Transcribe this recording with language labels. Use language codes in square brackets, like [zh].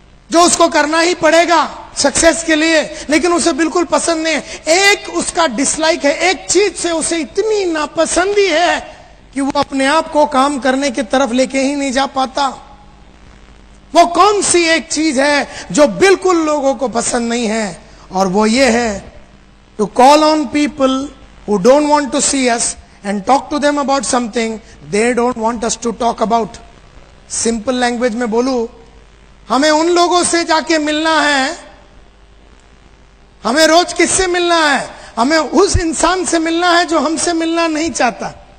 [hi] जो उसको करना ही पड़ेगा सक्सेस के लिए, लेकिन उसे बिल्कुल पसंद नहीं है। एक उसका डिसलाइक है, एक चीज से उसे इतनी नापसंदी है कि वो अपने आप को काम करने की तरफ लेके ही नहीं जा पाता। वो कौन सी एक चीज है जो बिल्कुल लोगों को पसंद नहीं है? और वो ये है, [en] To call on people who don't want to see us and talk to them about something they don't want us to talk about. [hi] Simple language में बोलूं, हमें उन लोगों से जाके मिलना है, हमें रोज किससे मिलना है? हमें उस इंसान से मिलना है जो हमसे मिलना नहीं चाहता।